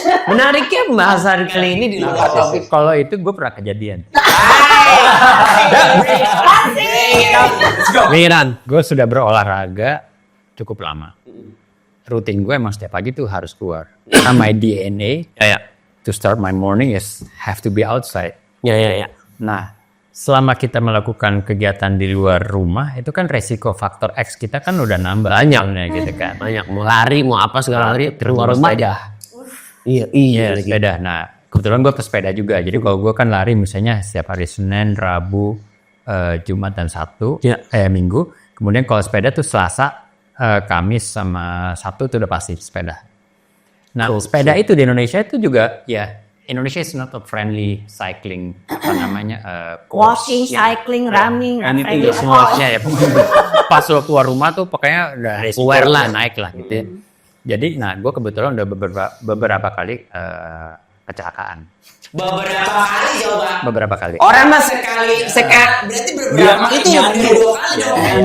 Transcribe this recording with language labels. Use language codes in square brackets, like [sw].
[id] Menariknya bahasa kali ini di luar topik. Kalau itu gue pernah kejadian. Miran, Gue sudah berolahraga cukup lama. Rutin gue emang setiap pagi tuh harus keluar. Karena [en] my DNA to start my morning is have to be outside. [id] Nah, selama kita melakukan kegiatan di luar rumah, itu kan resiko faktor X kita kan udah nambah banyak gitu kan. Banyak mau lari mau apa segala lari keluar rumah sepeda. Iya, sepeda. Nah, kebetulan gue pesepeda juga. Jadi kalau gue kan lari misalnya setiap hari Senin, Rabu, Jumat dan Sabtu, Minggu. Kemudian kalau sepeda tuh Selasa, Kamis sama Sabtu itu udah pasti sepeda. Nah, sepeda itu di Indonesia itu juga [en] Indonesia is not a friendly cycling Walking, cycling, running, [id] Anything semuanya ya. Pas lo keluar rumah tuh pokoknya udah Aware lah. naik lah gitu. Jadi, gue kebetulan udah beberapa kali kecelakaan. Beberapa kali. Orang mah sekali berarti beberapa itu yang 2 kali dong.